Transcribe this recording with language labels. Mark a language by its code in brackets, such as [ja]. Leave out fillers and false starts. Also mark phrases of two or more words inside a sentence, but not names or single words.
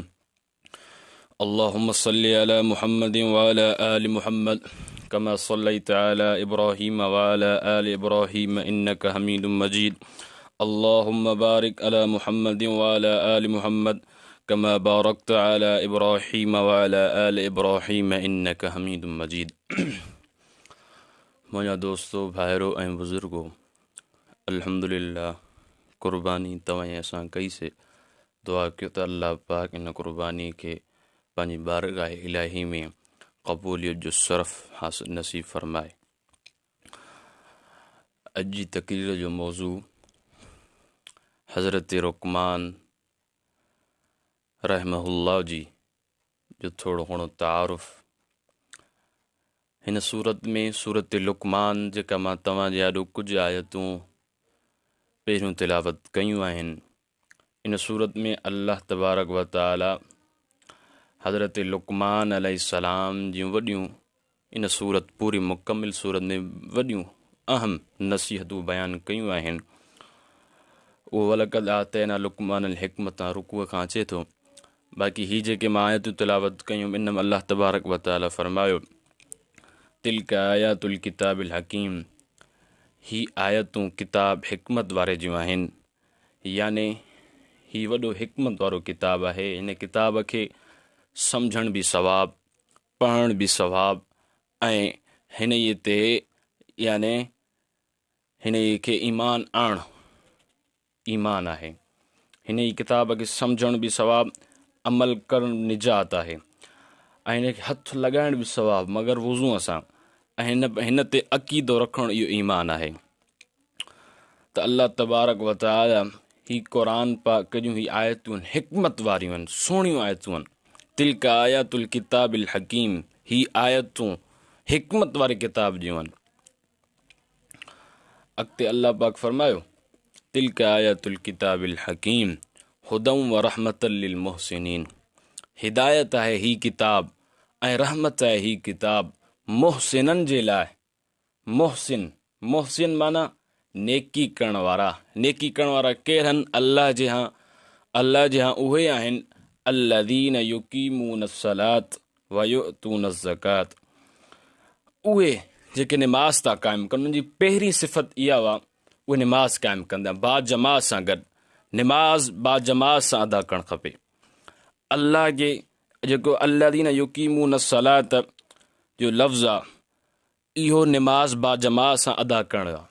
[ar] اللهم صل على محمد و على آل محمد كما صليت على إبراهيم و على آل إبراهيم إنك حميد مجيد. اللهم بارك على محمد و على آل محمد كما باركت على إبراهيم و على آل إبراهيم إنك حميد مجيد. [sd] मुंहिंजा दोस्तों, भाइरो ऐं बुज़ुर्गो, अल्हम्दुलिल्लाह क़ुर्बानी तव्हां असां कई से दुआ कयो त अल्लाह पाक इन क़ुर्बानी खे पंहिंजी बारगाह इलाही में क़बूलियत जो शरफ़ हासिल नसीब फरमाए। अॼु जी तक़रीर जो मौज़ू हज़रत लुक़मान रहमहुल्लाह जी जो थोड़ो घणो तारुफ़। हिन सूरत में सूरत लुक़मान जेका मां तव्हांजे आॾो कुझु आयतूं पहिरियों तिलावत कयूं आहिनि, इन सूरत में [ar] الله تبارك و تعالى [sd] हज़रत लुक़मान अलैहिस्सलाम जूं वॾियूं, इन सूरत पूरी मुकमिल सूरत में वॾियूं अहम नसीहतूं बयानु कयूं आहिनि। उहो [ar] ولقد آتينا لقمان الحكمة [sd] रुकूअ खां अचे थो। बाक़ी ही जेके मां आयतूं तिलावत कयूं, इन में [ar] الله تبارك و تعالى [sd] फरमायो [ar] تلك آيات الكتاب الحكيم, [sd] ही आयतूं किताब हिकमत वारे जूं आहिनि, याने ही वॾो हिकमत वारो किताब आहे। हिन किताब खे सम्झण बि सवाब, पढ़ण बि सवाब, ऐं हिन ते याने हिन खे ईमान आणणु ईमान आहे। हिन किताब खे सम्झण बि सवाब, अमल करण निजात आहे, ऐं हिन खे हथु लॻाइण बि सवाब मगर वुज़ूअ सां, ऐं हिन ते अक़ीदो रखणु इहो ईमान आहे। त [ar] الله تبارك و تعالى [sd] ही क़ुरान पाक जूं ही आयतूं हिकमत वारियूं आहिनि, सुहिणियूं आयतूं आहिनि। [ar] تلك آيات الكتاب الحكيم, [sd] ही आयतूं हिकमत वारे किताब जूं आहिनि। अॻिते अल्लाह पाक फरमायो [ar] تلك آيات الكتاب الحكيم هدى و رحمة للمحسنين, [sd] हिदायत आहे ही किताब ऐं रहमत आहे ही किताब मुहसिननि जे लाइ। मुहसिन, मुहसिन माना नेकी करण वारा। नेकी करण वारा केरनि? अल्लाह जे हाँ उहे आहिनि [ar] الذين يقيمون الصلاة و يؤتون الزكاة, [sd] उहे जेके निमाज़ था क़ाइमु कनि। उन्हनि जी पहिरीं सिफ़त इहा हुआ, उहे निमाज़ क़ाइमु कंदा, बा जमात सां गॾु निमाज़ बा जमात सां अदा करणु खपे। अल्लाह जे जेको [ar] الذين يقيمون الصلاة [sd] जो लफ़्ज़ आहे, इहो निमाज़ बा जमात सां अदा करणु आहे।